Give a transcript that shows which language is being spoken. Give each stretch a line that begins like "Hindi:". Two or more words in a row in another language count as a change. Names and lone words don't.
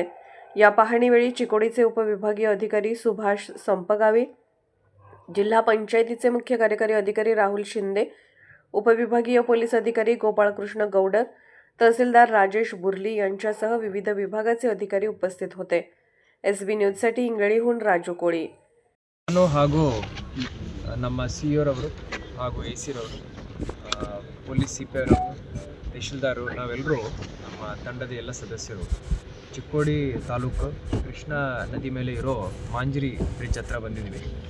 Marathi: या पाहणीवेळी चिकोडीचे उपविभागीय अधिकारी सुभाष संपगावी, जिल्हा पंचायतीचे मुख्य कार्यकारी अधिकारी राहुल शिंदे, उपविभागीय पोलीस अधिकारी गोपाळकृष्ण गौडर, तहसीलदार राजेश बुर्ली यांच्यासह विविध विभागाचे अधिकारी उपस्थित होते. SB न्यूजसाठी इंगळीहून राजू कोळी.
Kannada: ನಾನು ಹಾಗೂ ನಮ್ಮ CEO ರವರು ಹಾಗೂ AC ರವರು, ಪೊಲೀಸ್ CP ಅವರು, ತಹಶೀಲ್ದಾರು, ನಾವೆಲ್ಲರೂ ನಮ್ಮ ತಂಡದ ಎಲ್ಲ ಸದಸ್ಯರು ಚಿಕ್ಕೋಡಿ ತಾಲೂಕು ಕೃಷ್ಣಾ ನದಿ ಮೇಲೆ ಇರೋ ಮಾಂಜರಿ ಬ್ರಿಡ್ಜ್ ಹತ್ರ ಬಂದಿದ್ದೀವಿ.